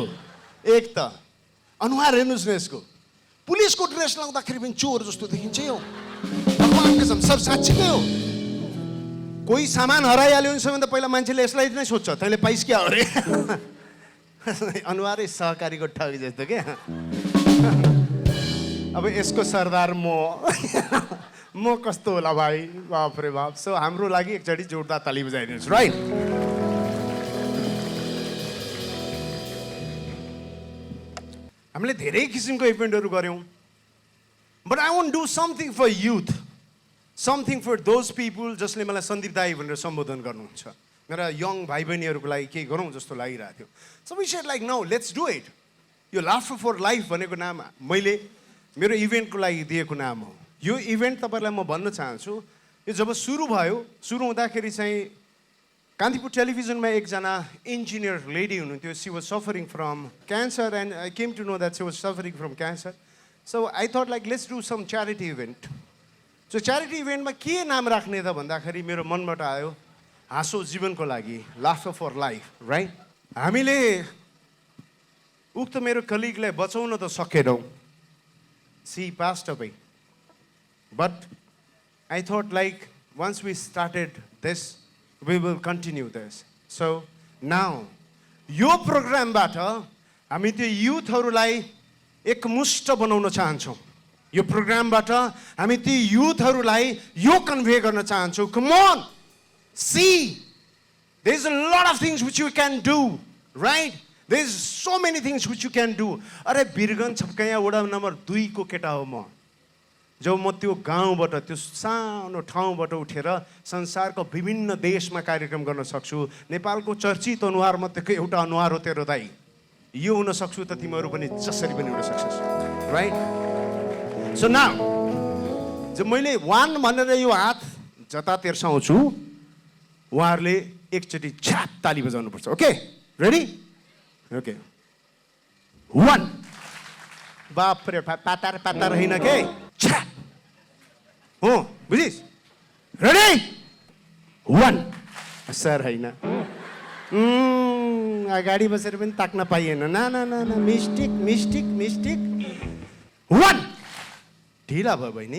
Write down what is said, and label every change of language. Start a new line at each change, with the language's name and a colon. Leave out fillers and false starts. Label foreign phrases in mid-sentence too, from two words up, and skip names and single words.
Nepali: एक त अनुहार हेर्नुहोस् न यसको पुलिसको ड्रेस लाउँदाखेरि पनि चोर जस्तो देखिन्छ यो भगवान कसम सब साँच्चीकै हो कोही सामान हराइहाल्यो भने सबैभन्दा पहिला मान्छेले यसलाई नै सोध्छ तैँले पाइस् क्या अरे अनुहारै सहकारीको ठगी जस्तो क्या अब यसको सरदार म कस्तो होला भाइ बाप रे बाप सो हाम्रो लागि एकचोटि जोरदार ताली बजाइदिनुहोस् राइट हामीले धेरै किसिमको इभेन्टहरू गऱ्यौँ
English: but I want do something for youth something for those people
Nepali: जसले मलाई सन्दीप दाई भनेर सम्बोधन गर्नुहुन्छ मेरा यङ भाइ बहिनीहरूको लागि केही गरौँ जस्तो लागिरहेको थियो.
English: So we said like no let's do it.
Nepali: यो लाफ्टर फर लाइफ भनेको नाम मैले मेरो इभेन्टको लागि दिएको नाम हो. यो इभेन्ट तपाईँलाई म भन्न चाहन्छु, यो जब सुरु हुँदाखेरि चाहिँ कान्तिपुर टेलिभिजनमा एकजना
English: engineer lady
Nepali: हुनुहुन्थ्यो.
English: She was suffering from cancer and I came to know that she was suffering from cancer. So I thought like let's do some charity event. so charity
Nepali: इभेन्टमा के नाम राख्ने त भन्दाखेरि मेरो मनबाट आयो हाँसो जीवनको लागि, लाफ्टर फर लाइफ, राइट. हामीले उक्त मेरो कलिगलाई बचाउन त सकेनौँ.
English: She passed away. But I thought like once we started this we will continue this. So now
Nepali: यो प्रोग्रामबाट हामी त्यो युथहरूलाई एकमुष्ट बनाउन चाहन्छौँ. यो प्रोग्रामबाट हामी ती युथहरूलाई यो कन्भे गर्न चाहन्छौँ.
English: Come on, see, there is a lot of things which you can do, right? There is so many things which you can do.
Nepali: अरे बिरगन छपकैया वडा नम्बर 2 को केटा हो म. जब म त्यो गाउँबाट त्यो सानो ठाउँबाट उठेर संसारको विभिन्न देशमा कार्यक्रम गर्न सक्छु. नेपालको चर्चित अनुहार मध्येको एउटा अनुहार हो तेरो दाइ. यो हुन सक्छु त तिमीहरू पनि जसरी पनि हुन सक्छस्, राइट.
English: so now
Nepali: जब मैले 1 भनेर यो हात जता तेर्साउँछु उहाँहरूले एकचोटि छ्याप ताली बजाउनुपर्छ.
English: Okay, ready? Okay, 1.
Nepali: बाप रे, पातार पातार होइन के, छ्याप. हो, बुझिस्? रेडी? 1. सर होइन, अगाडि बसेर पनि ताक्न पाइएन. ना ना ना ना,
English: Mistake mistake mistake. 1.
Nepali: ढिला भयो बहिनी.